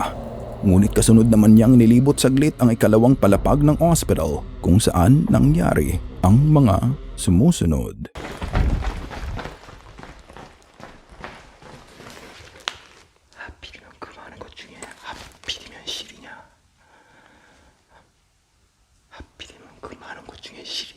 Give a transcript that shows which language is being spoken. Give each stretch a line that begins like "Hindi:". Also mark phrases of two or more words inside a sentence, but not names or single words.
Filipino: Ngunit kasunod naman niyang nilibot saglit ang ikalawang palapag ng hospital kung saan nangyari ang mga sumusunod.
Korean: 하필이면 그 많은 것 중에 하필이면 실이냐? 하필이면 그 많은 것 중에 실이야.